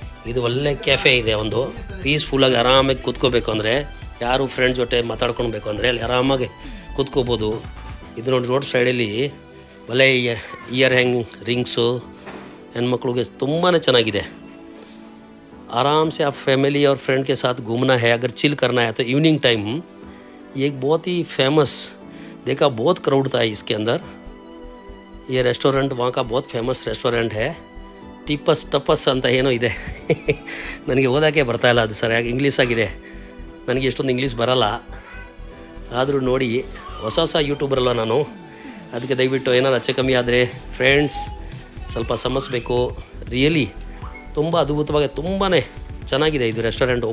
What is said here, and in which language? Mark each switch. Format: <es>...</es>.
<kn>ಇದು ಒಳ್ಳೆ ಕೆಫೆ ಇದೆ, ಒಂದು ಪೀಸ್ಫುಲ್ಲಾಗಿ ಆರಾಮಾಗಿ ಕೂತ್ಕೋಬೇಕು ಅಂದರೆ, ಯಾರು ಫ್ರೆಂಡ್ಸ್ ಜೊತೆ ಮಾತಾಡ್ಕೊಳ್ಬೇಕು ಅಂದರೆ ಅಲ್ಲಿ ಆರಾಮಾಗಿ ಕೂತ್ಕೋಬೋದು. ಇದು ನೋಡಿ, ರೋಡ್ ಸೈಡಲ್ಲಿ ಒಳ್ಳೆ ಇಯರ್ ರಿಂಗ್ಸು ಹೆಣ್ಮಕ್ಳಿಗೆ ತುಂಬಾ ಚೆನ್ನಾಗಿದೆ.</kn> <hi>आराम से आप फैमिली और फ्रेंड के साथ घूमना है, अगर चिल करना है तो इवनिंग टाइम ये एक बहुत ही फेमस, देखा बहुत क्राउड था इसके अंदर. ये रेस्टोरेंट वहाँ का बहुत फेमस रेस्टोरेंट है.</hi> <kn>ಟಪಸ್ ಅಂತ ಏನೋ ಇದೆ. ನನಗೆ ಓದೋಕ್ಕೆ ಬರ್ತಾಯಿಲ್ಲ, ಅದು ಸರಿಯಾಗಿ ಇಂಗ್ಲೀಷ್ ಆಗಿದೆ. ನನಗೆ ಎಷ್ಟೊಂದು ಇಂಗ್ಲೀಷ್ ಬರಲ್ಲ. ಆದರೂ ನೋಡಿ, ಹೊಸ ಯೂಟ್ಯೂಬರಲ್ಲ ನಾನು, ಅದಕ್ಕೆ ದಯವಿಟ್ಟು ಏನಾರು ಹೆಚ್ಚು ಕಮ್ಮಿ ಆದರೆ ಫ್ರೆಂಡ್ಸ್ ಸ್ವಲ್ಪ ಸಮಸ್ಬೇಕು. ರಿಯಲಿ ತುಂಬ ಅದ್ಭುತವಾಗಿ ತುಂಬಾ ಚೆನ್ನಾಗಿದೆ ಇದು ರೆಸ್ಟೋರೆಂಟ್.</kn>